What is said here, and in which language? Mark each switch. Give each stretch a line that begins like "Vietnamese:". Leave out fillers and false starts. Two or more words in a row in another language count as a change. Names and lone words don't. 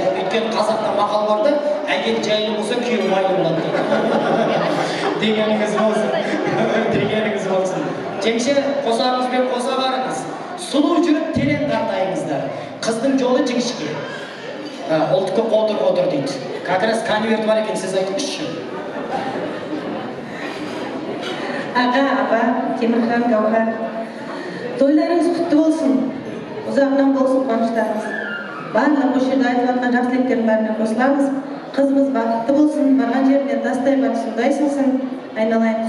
Kazakh: Өйткені қазақта мақал бар да, әйел жайлы болса күйеу майлы болады. Дегеніңіз болсын. Дегеніңіз болсын. Жеңше, қосағыңызбен қоса барыңыз. Сұлу жүріп терең қартайыңыздар. Қыздың жолы жіңішке. Ұлтыққа қотыр дейді.
Russian: Как раз
Kazakh: конверт бар екен, сіз айтыңызшы. Аға, апа, Темірхан, Гаухар, тойларыңыз құтты болсын, ұзағынан болсын қуаныштарыңыз. Барлық осы жерде айтып жатқан жақсы тілектердің бәріне қосыламыз. Қызымыз бақытты болсын, барған жеріне тастай бар судай сылсын, айналайын.